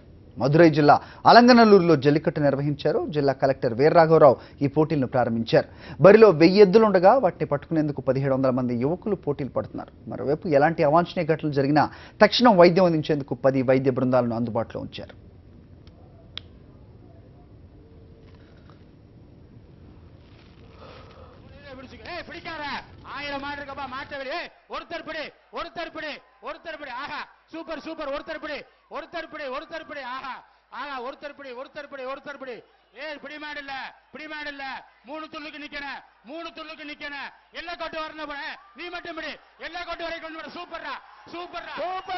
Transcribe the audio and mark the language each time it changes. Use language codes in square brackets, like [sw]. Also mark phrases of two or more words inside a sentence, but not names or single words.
[te] మదురై జిల్లా అలంగనల్లూరులో జల్లికట్టు నిర్వహించారు. జిల్లా కలెక్టర్ వీర్రాఘవరావు ఈ పోటీలను ప్రారంభించారు. బరిలో 1000 ఎద్దులుండగా వాటిని పట్టుకునేందుకు 1700 మంది యువకులు పోటీలు పడుతున్నారు. మరోవైపు ఎలాంటి అవాంఛనీయ ఘటనలు జరిగినా తక్షణం వైద్యం అందించేందుకు 10 వైద్య బృందాలను అందుబాటులో ఉంచారు. [en] super super [ta] ஒருத்தர் ஆஹா ஆஹா ஒருத்தர் ஏய் பிடிமாடு இல்ல மூணு துள்ளுக்கு நிக்கணும் எல்லா கொட்டு வரணும் நீ மட்டும் பிடி எல்லா கொட்டு வரை கொண்டு வர சூப்பர்டா சூப்பர்